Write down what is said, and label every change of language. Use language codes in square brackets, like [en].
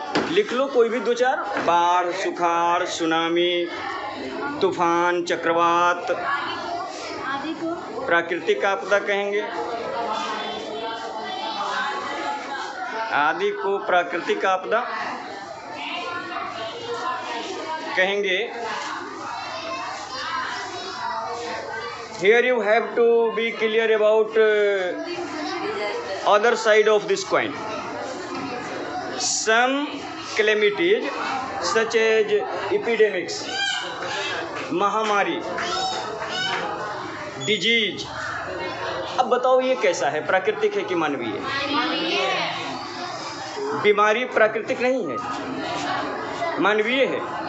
[hi] लिख लो कोई भी दो चार, बाढ़, सुखाड़, सुनामी, तूफान, चक्रवात, प्राकृतिक आपदा कहेंगे। आदि को प्राकृतिक आपदा कहेंगे। [en] Here you have to be clear about other side of this coin. Some calamities such as epidemics, महामारी, disease. [hi] अब बताओ ये कैसा है, प्राकृतिक है कि मानवीय है? बीमारी प्राकृतिक नहीं है, मानवीय है।